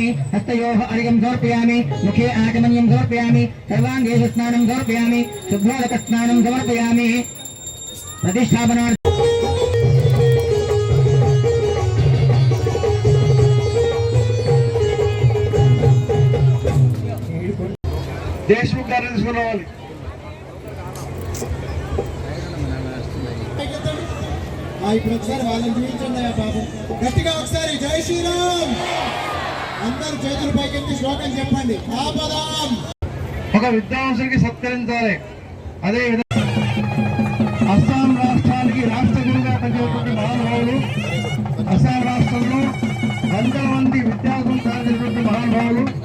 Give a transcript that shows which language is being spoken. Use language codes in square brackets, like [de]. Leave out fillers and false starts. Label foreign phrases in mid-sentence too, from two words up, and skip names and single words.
[sa] हस्तयोः अर्घ्यं समर्पयामि मुखे आचमनीयं समर्पयामि सर्वाङ्गेषु स्नानं समर्पयामि शुभ्रोदकस्नानं समर्पयामि प्रतिष्ठापनार्थं [te] देशमुख गाరిని తీసుకురావాలి ఇప్పుడు ఒకసారి వాళ్ళని చూపించండి బాబు గట్టిగా ఒకసారి జై శ్రీరామ్ అందరూ చేతుల పైకెత్తి శ్లోకం చెప్పండి ఆపదాం ఒక విద్వాంసునికి సత్కరించాలి అదే విధంగా అస్సాం రాష్ట్రానికి రాష్ట్ర గురువుగా పనిచేటువంటి మహానుభావులు అస్సాం రాష్ట్రంలో వందల మంది విద్యార్థులు సాధించినటువంటి మహానుభావులు